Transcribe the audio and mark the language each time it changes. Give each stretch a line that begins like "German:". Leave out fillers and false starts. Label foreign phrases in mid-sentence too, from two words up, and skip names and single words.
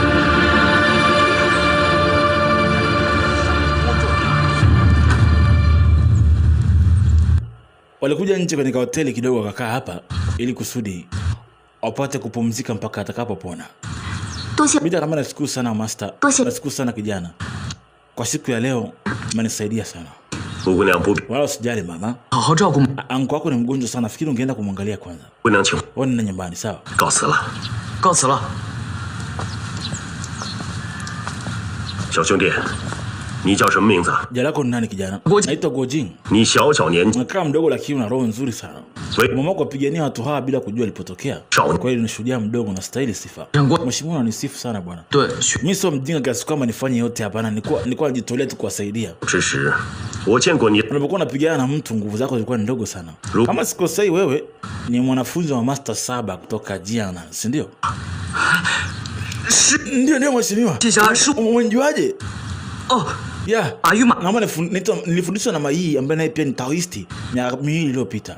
Swahili: Walikuja nje kwenye hoteli kidogo wakakaa hapa ili kusudi wapate kupumzika mpaka atakapopona. Bida kama nashukuru sana master. Nashukuru sana kijana. Kwa siku ya leo umenisaidia sana. Wala usijali mama. Anko wako ni mgonjwa sana, fikiri ungeenda kumwangalia kwanza. Wewe nenda nyumbani, sawa? Gao.
Chinese: 小兄弟，你叫什么名字？
Swahili: Jina lako ni nani kijana? Naitwa Gojing.
Chinese: 你小小年纪，
Swahili: Kama mdogo lakini una roho nzuri sana. Mama wako apigania watu hawa bila kujua alipotokea. Kwa hiyo ni shujaa mdogo na stahili sifa. Mheshimiwa ananisifu sana bwana. Mimi sio mjinga kiasi kwamba nifanye yote hapana, nilikuwa najitolea tu kuwasaidia.
Chinese: 只是我见过你。
Swahili: Unapokuwa unapigana na mtu nguvu zako zilikuwa ni ndogo sana. Kama sikosei wewe ni mwanafunzi wa Master 7 kutoka Jiangnan, si ndio? Ndio mheshimiwa. Umejuaje? Yeah. Naomba nilifundishwa na Mai ambaye naye pia ni Taoisti miaka miwili iliyopita.